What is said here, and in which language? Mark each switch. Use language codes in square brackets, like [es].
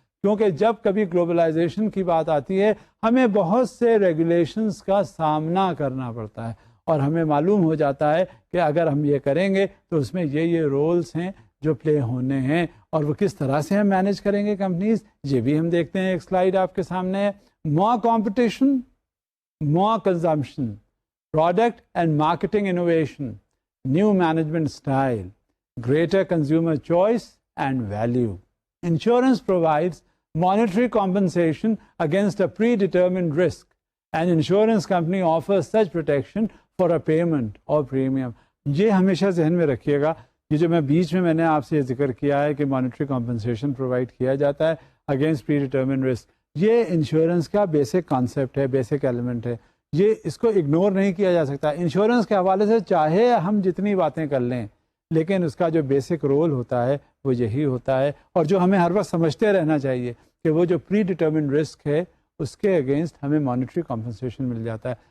[ur] کیونکہ جب کبھی گلوبلائزیشن کی بات آتی ہے ہمیں بہت سے ریگولیشنز کا سامنا کرنا پڑتا ہے اور ہمیں معلوم ہو جاتا ہے کہ اگر ہم یہ کریں گے تو اس میں یہ رولز ہیں جو پلے ہونے ہیں اور وہ کس طرح سے ہم مینیج کریں گے کمپنیز, یہ بھی ہم دیکھتے ہیں. ایک سلائیڈ آپ کے سامنے ہے. [en] More competition, more consumption, product and marketing innovation, new management style, greater consumer choice and value. Insurance provides monetary compensation against a predetermined risk. An insurance company offers such protection for a payment or premium. [ur] یہ ہمیشہ ذہن میں رکھیے گا. یہ جو میں نے آپ سے ذکر کیا ہے کہ مانیٹری کمپنسیشن پرووائڈ کیا جاتا ہے اگینسٹ پری ڈیٹرمنڈ رسک, یہ انشورنس کا بیسک کانسیپٹ ہے, بیسک ایلیمنٹ ہے. یہ اس کو اگنور نہیں کیا جا سکتا. انشورنس کے حوالے سے چاہے ہم جتنی باتیں کر لیں لیکن اس کا جو بیسک رول ہوتا ہے وہ یہی ہوتا ہے, اور جو ہمیں ہر وقت سمجھتے رہنا چاہیے کہ وہ جو پری ڈیٹرمنڈ رسک ہے اس کے اگینسٹ ہمیں مانیٹری کمپنسیشن مل جاتا ہے.